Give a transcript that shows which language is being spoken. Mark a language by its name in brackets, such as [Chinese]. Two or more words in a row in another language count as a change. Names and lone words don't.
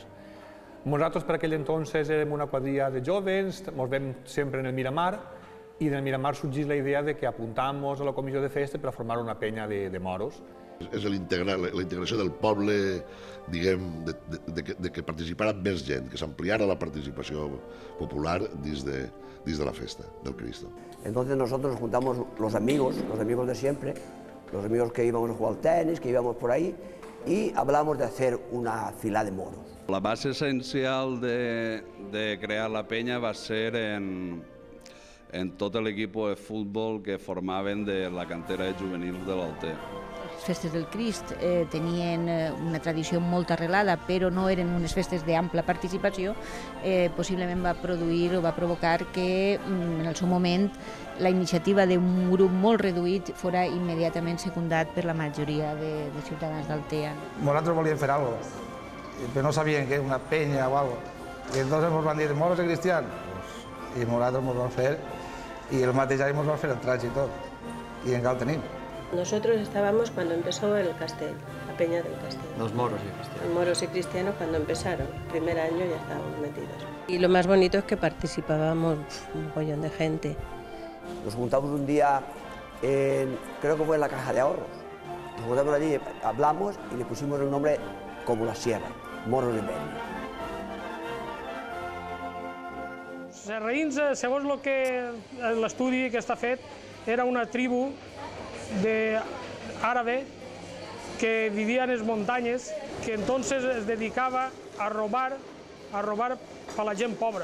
[Catalan] Nosaltres per aquell entonces érem una quadrilla de jóvens, ens vam sempre en el Miramar, i del Miramar sorgís la idea de que apuntamos a la comissió de festa per a formar una penya de moros. És la integració del poble, diguem, de que participara més gent, que s'ampliara la participació popular dins de la festa del Cristo. [Spanish] Entonces nosotros nos juntamos los amigos de siempre, los amigos que íbamos a jugar al tenis, que íbamos por ahí, y hablamos de hacer una fila de moros. [Catalan] La base essencial de crear la penya va ser en en [Spanish] todo el equipo de fútbol [Catalan] que formaven de la cantera de juvenils de l'Altea. Les festes del Crist tenien una tradició molt arrelada, però no eren unes festes d'ampla participació, possiblement va produir o va provocar que en el seu moment la iniciativa d'un grup molt reduït fora immediatament secundat per la majoria de ciutadans d'Altea. Nosaltres volíem fer alguna cosa, però no sabien què, una penya o alguna cosa. I entonces ens van dir, moros i cristians, i nosaltres ens vam fer, i el mateix any ens van fer el traig i tot, i encara el tenim. [Spanish] Nosotros estábamos cuando empezó el Castell, la Peña del Castell. Los moros y cristianos. Los moros y cristianos cuando empezaron, el primer año ya estábamos metidos. Y lo más bonito es que participábamos un mogollón de gente. Nos juntamos un día, creo que fue en la Caja de Ahorros. Nos juntamos allí, hablamos y le pusimos el nombre como la sierra, Moros de Berni. [Catalan] Serraïns, segons l'estudi que està fet, era una tribu àrabe que vivia en les muntanyes, que entonces es dedicava a robar per la gent pobra.